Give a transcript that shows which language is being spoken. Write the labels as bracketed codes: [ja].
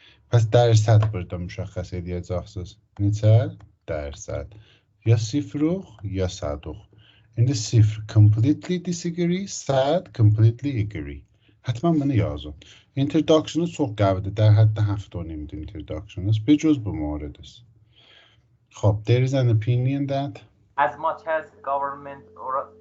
[az] Pəs dərsən burada müşəxəs edəcəksiniz. Neçə? Dərsən. Ya 0, ya 100. İndi 0 completely disagree, 100 completely agree. Hətmən bunu yazın. Introduction'ı çox qəvidir. [fa] در حد 7.5 introduction'ız. [az] Bir cüz bu moridiniz. [en] خب, there is an opinion that as much as government or